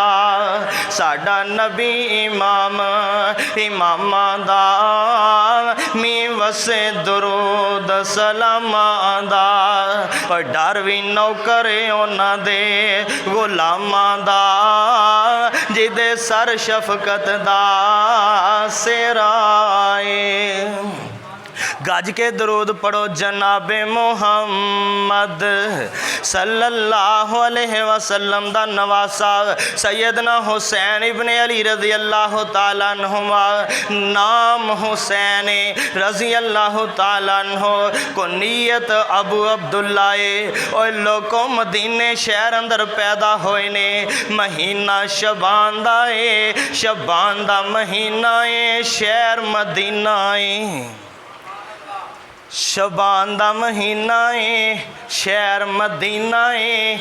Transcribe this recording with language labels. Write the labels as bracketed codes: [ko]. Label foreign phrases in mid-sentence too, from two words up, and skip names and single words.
[pa] ساڈا نبی امام اماماں دا، مینہ وسے درود سلاماں دا. پر ڈر بھی نوکر اوہناں دے غلاماں دا، جیدے سر شفقت دا سرائے. گج کے درود پڑھو جنابِ محمد [ar] صلى الله عليه وسلم [pa] دا نواسہ سیدنا حسین ابن علی [ar] رضي الله تعالى عنهما [pa] نام حسین [ar] رضي الله تعالى عنه [pa] کنیت ابو عبداللہ اور لوکو مدینے شہر اندر پیدا ہوئے نے. مہینہ شعبان دا اے، شعبان دا مہینہ اے، شہر مدینہ اے. شعبان دا مہینہ اے، شہر مدینہ اے.